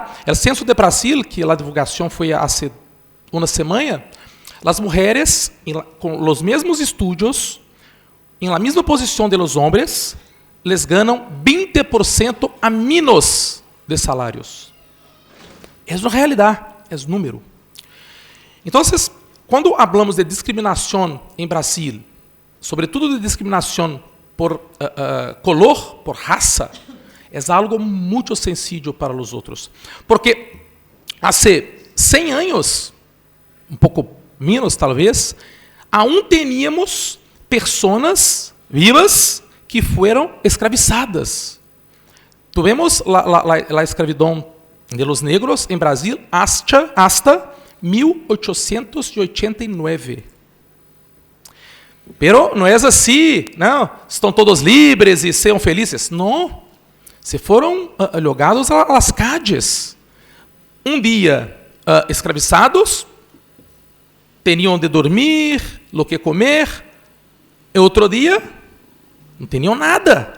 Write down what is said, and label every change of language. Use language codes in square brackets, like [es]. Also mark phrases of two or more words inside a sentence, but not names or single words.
[es] El censo de Brasil, que la divulgación fue hace una semana, las mujeres, con los mismos estudios, en la misma posición de los hombres, les ganan 20% a menos de salarios. Es una realidad, es número. [pt] Entonces, quando hablamos de discriminação em Brasil, sobretudo de discriminação por color, por raça, é algo muito sencillo para os outros. Porque há 100 anos, um pouco menos talvez, [es] aún teníamos [pt] pessoas vivas que foram escravizadas. Tivemos a escravidão [es] de los negros [pt] em Brasil hasta 1889. Pero não é assim, não, estão todos livres e sejam felizes. Não, se foram jogados às calles. Um dia escravizados, tinham de dormir, [es] lo que comer, [pt] e outro dia não tinham nada.